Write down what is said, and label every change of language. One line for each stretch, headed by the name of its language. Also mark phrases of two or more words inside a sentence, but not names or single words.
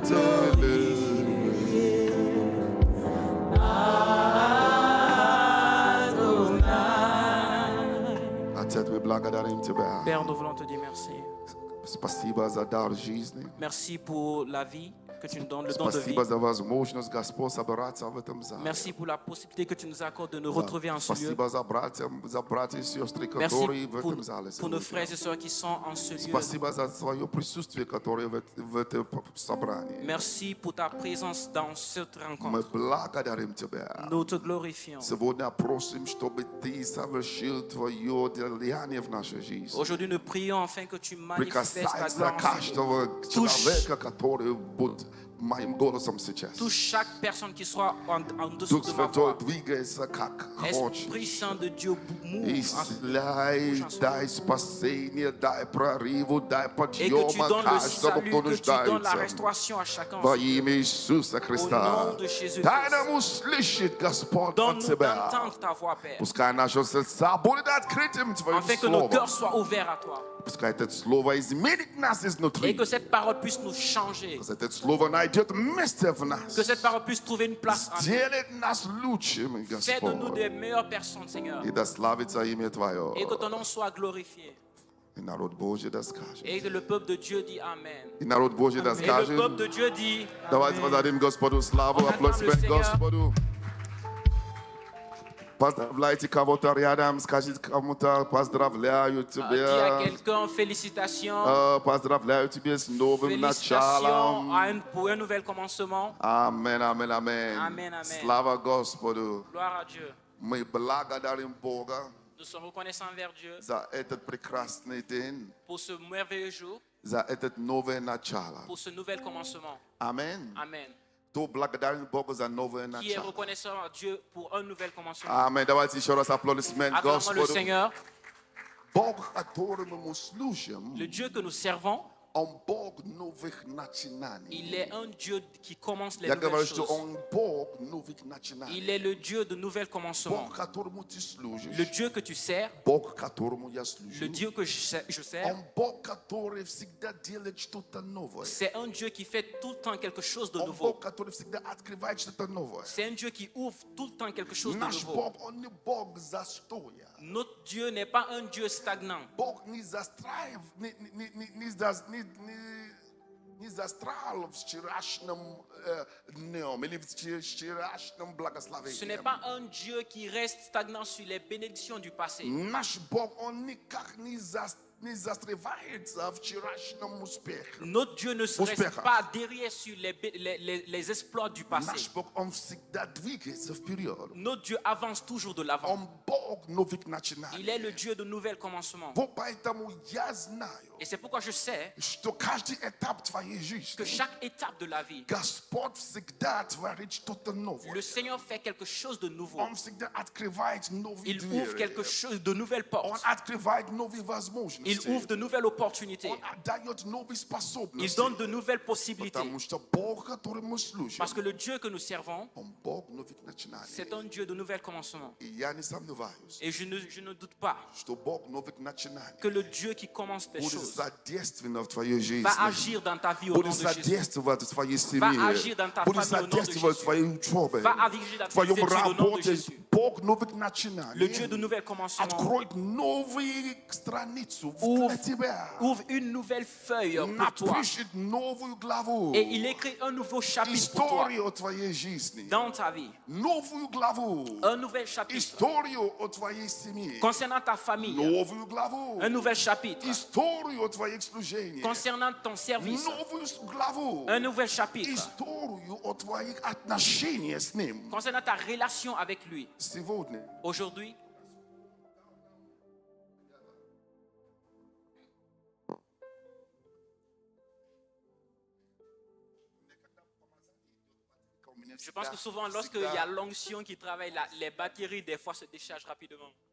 French: élevé.
Russian: Отец, мы благодарим Тебя.
French: Père, nous voulons te dire merci.
Russian: Спасибо за дар жизни.
French: Merci pour la vie que tu nous donnes, le don de vie.
Russian: Спасибо за возможность, Господь, собраться в этом зале.
French: Merci pour la possibilité que tu nous accordes de nous retrouver en ce lieu.
Russian: Спасибо за братья и сестры,
French: Merci
Russian: которые в
French: pour,
Russian: этом зале
French: pour nos
Russian: сегодня.
French: frères et sœurs qui sont en ce lieu.
Russian: Спасибо за свое присутствие, которое в этом собрании.
French: Merci pour ta présence dans cette
Russian: Мы
French: rencontre.
Russian: благодарим Тебя.
French: Nous te glorifions.
Russian: Сегодня просим, чтобы Ты совершил Твое деяние в нашей жизни.
French: Aujourd'hui, nous prions afin que tu manifestes ta
Russian: Прикасайся
French: gloire en ce lieu.
Russian: каждого человека, который будет
Polish: moim głosem
Russian: сейчас.
French: Touche chaque personne qui soit en dessous
Russian: Дух
French: de ma
Russian: Святой,
French: voix.
Russian: двигайся как хочешь.
French: Esprit Saint de Dieu, move.
Russian: Исцеляй, дай спасение, дай прорыву, дай
French: Et que tu
Russian: подъема
French: donnes le
Russian: каждому,
French: salut,
Russian: кто
French: que tu donnes la
Russian: нуждается.
French: restauration à chacun.
Russian: Во имя Иисуса Христа.
French: Au nom de Jésus-Christ.
Russian: Дай нам услышать, Господь, от
French: Donne-nous
Russian: Тебя.
French: d'entendre ta voix, Père,
Russian: Пускай наши сердца будут открытым Твоим
French: afin que nos
Russian: Словом.
French: cœurs soient ouverts à toi.
Russian: Пускай это Слово изменит нас
French: Et
Russian: изнутри.
French: que cette parole puisse nous changer.
Russian: Пускай это Слово найдет место в нас.
French: Que cette parole puisse trouver une place en nous.
Russian: Сделает нас лучшими,
French: Fais de nous
Russian: Господь.
French: des meilleures personnes, Seigneur.
Russian: И да славится имя Твое.
French: Et que ton nom soit glorifié.
Russian: И народ Божий да скажет.
French: Et que le peuple de Dieu dit Amen.
Russian: И народ Божий да
French: Et le
Russian: скажет.
French: peuple de Dieu dit
Russian: Давайте
French: Amen.
Russian: подадим Господу славу,
French: On acclame
Russian: аплодисмент
French: le Seigneur.
Russian: Господу. Поздравляйте кого-то рядом, скажите кому-то, поздравляю
French: Dis à
Russian: тебя.
French: quelqu'un félicitations.
Russian: Поздравляю тебя с новым
French: Félicitations
Russian: началом.
French: pour un nouvel commencement.
Russian: Аминь, аминь, аминь.
French: Amen, amen.
Russian: Слава Господу.
French: Gloire à Dieu.
Russian: Мы благодарим Бога
French: Nous sommes reconnaissants envers Dieu
Russian: за этот прекрасный день,
French: pour ce merveilleux jour,
Russian: за этот новое начало.
French: pour ce nouvel commencement.
Russian: Аминь.
French: Amen.
Russian: Кто благодарен Богу за новое
French: Qui est
Russian: начало?
French: reconnaissant à Dieu pour un nouvel commencement.
Russian: Аминь. Давайте еще раз аплодисмент
French: Acclamons le
Russian: Господу.
French: Seigneur,
Russian: Бог, которому мы служим,
French: le Dieu que nous servons.
Russian: Он Бог новых начинаний.
French: Il est un Dieu qui commence les
Russian: Я
French: nouvelles
Russian: говорю, что
French: choses.
Russian: Он Бог новых начинаний.
French: Il est le Dieu de nouvelles commencements.
Russian: Бог, которому ты служишь.
French: Le Dieu que tu sers,
Russian: Бог, которому я служу.
French: le Dieu que je sers,
Russian: Он Бог, который всегда делает что-то новое.
French: c'est un Dieu qui fait tout le temps quelque chose de
Russian: Он
French: nouveau.
Russian: Бог, который всегда открывает что-то новое.
French: C'est un Dieu qui ouvre tout le temps quelque chose de
Russian: Наш
French: nouveau.
Russian: Бог, Он не Бог застоя.
French: Notre Dieu n'est pas un Dieu stagnant.
Russian: Бог не застраив, не застрял в вчерашнем днем или в вчерашнем
French: Ce n'est
Russian: благословении.
French: pas un Dieu qui reste stagnant sur les bénédictions du passé.
Russian: Наш Бог, Он никак не застревается в вчерашнем успехе.
French: Notre Dieu ne se reste
Russian: Успехах.
French: pas derrière sur les exploits du
Russian: Наш
French: passé.
Russian: Бог, Он всегда двигается вперед.
French: Notre Dieu avance toujours de l'avant.
Russian: Он Бог новых начинаний.
French: Il est le Dieu de nouvelles commencements.
Russian: Вот поэтому я знаю,
French: Et c'est pourquoi je sais
Russian: что каждый этап твоей жизни
French: que chaque étape de la vie,
Russian: Господь всегда творит что-то новое.
French: le Seigneur fait quelque chose de nouveau.
Russian: Он всегда открывает новые
French: Il ouvre quelque
Russian: двери.
French: chose de nouvelles
Russian: Он
French: portes.
Russian: открывает новые возможности.
French: Il ouvre de nouvelles opportunités.
Russian: Он дает новые
French: Il
Russian: способности.
French: donne de nouvelles possibilités.
Russian: Потому что Бог, который мы служим,
French: Parce que le Dieu que nous servons,
Russian: Он Бог новых начинаний.
French: c'est un Dieu de nouvelles commencements.
Russian: И я не сомневаюсь,
French: Et je ne doute pas
Russian: что Бог новых начинаний
French: que le Dieu qui commence des
Russian: будет
French: choses
Russian: задействован в твоей жизни.
French: va agir dans ta vie au nom
Russian: Будет
French: de Jésus.
Russian: задействовать в твоей
French: Va
Russian: семье.
French: agir dans ta
Russian: Будет
French: famille au nom de
Russian: задействовать в
French: Jésus.
Russian: твоей учебе.
French: Va agir dans
Russian: В
French: tes
Russian: твоем
French: études au nom de
Russian: работе.
French: Jésus.
Russian: Бог новых начинаний.
French: Le Dieu de nouvelles commencements
Russian: Откроет новую страницу
French: Ouvre-
Russian: для тебя.
French: ouvre une nouvelle feuille pour toi.
Russian: Напишет новую главу.
French: Et il écrit un nouveau chapitre pour toi
Russian: Историю о твоей жизни.
French: dans ta vie.
Russian: Новую главу.
French: Un nouvel chapitre
Russian: Историю о твоей семье.
French: concernant ta famille.
Russian: Новую главу.
French: Un nouvel chapitre
Russian: Историю о твоих служениях.
French: concernant ton service.
Russian: Новую главу.
French: Un nouvel chapitre
Russian: Историю о твоих отношениях с Ним.
French: concernant ta relation avec lui.
Russian: Сегодня
French: Aujourd'hui, je pense que souvent, lorsqu'il y a l'onction qui travaille, les batteries, des fois, se déchargent rapidement.